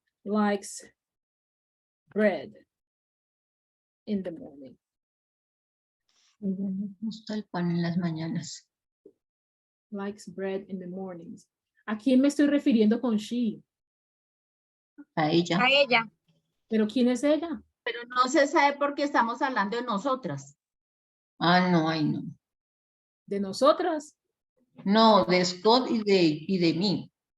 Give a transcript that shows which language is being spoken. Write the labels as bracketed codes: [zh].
[en] likes bread in the morning. [es] Me gusta el pan en las mañanas. [en] Likes bread in the mornings. [es] ¿A quién me estoy refiriendo con she? A ella. A ella. ¿Pero quién es ella? Pero no se sabe por qué estamos hablando de nosotras. Ah, no, ay, no. ¿De nosotras? No, de Scott y de mí.